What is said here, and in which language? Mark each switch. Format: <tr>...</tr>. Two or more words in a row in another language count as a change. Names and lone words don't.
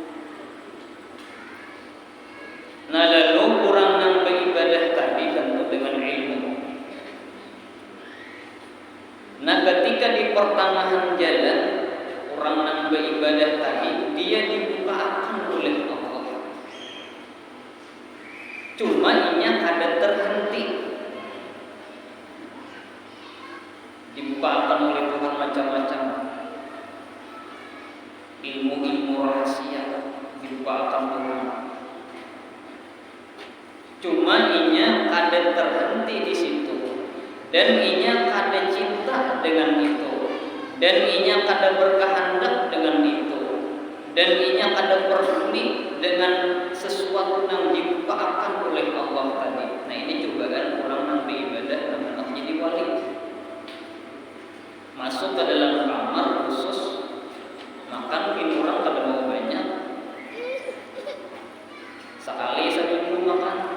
<id>Nah, lalu orang yang beribadah tadi tentu dengan ilmu. Nah, ketika di pertengahan jalan orang yang beribadah tadi, dia dibukakan oleh Allah. Cuma</id> <bjn>inya kada</bjn> <id>terhenti, dibukakan oleh Tuhan macam-macam ilmu-ilmu rahasia, dibukakan Tuhan. Cuma</id> <bjn>inya kada</bjn> <id>terhenti di situ, dan</id> <bjn>inya kada</bjn> <id>cinta dengan itu, dan</id> <bjn>inya kada</bjn> <id>berkehendak dengan itu, dan</id> <bjn>inya kada</bjn> <id>peduli dengan sesuatu yang dibukakan oleh Allah tadi. Nah ini cobaan orang yang beribadah dan hendak jadi wali. Masuk ke dalam kamar khusus, makan mungkin orang kada mau banyak, sekali seminggu makan.</id>